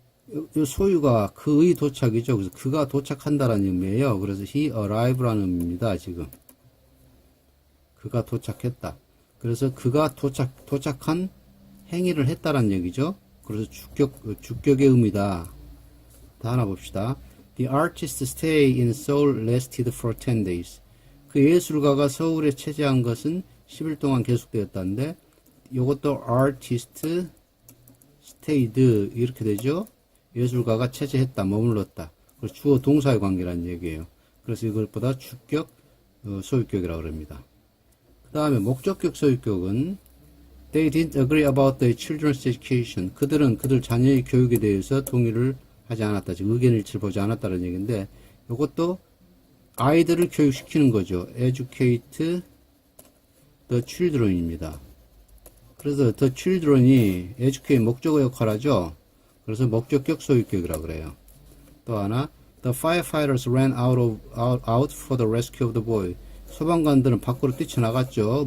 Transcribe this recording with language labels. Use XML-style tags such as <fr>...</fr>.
<ko>이 소유가 그의 도착이죠. 그래서 그가 도착한다라는 의미예요. 그래서</ko> <en>he arrive</en> <ko>라는 의미입니다. 지금 그가 도착했다. 그래서 그가 도착한 행위를 했다라는 얘기죠. 그래서 주격의 의미다. 다 하나 봅시다.</ko> <en>The artist's stay in Seoul lasted for 10 days.</en> <ko>그 예술가가 서울에 체제한 것은 10일 동안 계속되었다는데, 이것도</ko> <en>artist stayed</en> <ko>이렇게 되죠. 예술가가 체제했다, 머물렀다. 그래서 주어 동사의 관계라는 얘기예요. 그래서 이것보다 주격 소유격이라고 합니다. 그 다음에 목적격 소유격은</ko> <en>They didn't agree about the children's education.</en> <ko>그들은 그들 자녀의 교육에 대해서 동의를 하지 않았다. 즉 의견 일치를 보지 않았다는 얘기인데, 이것도 아이들을 교육시키는 거죠.</ko> <en>Educate the children</en> <ko>입니다. 그래서</ko> <en>the children</en> <ko>이 educate 목적어 역할을 하죠. 그래서 목적격 소유격이라고 그래요. 또 하나,</ko> <en>the firefighters ran out for the rescue of the boy.</en> <ko>소방관들은 밖으로 뛰쳐나갔죠.</ko>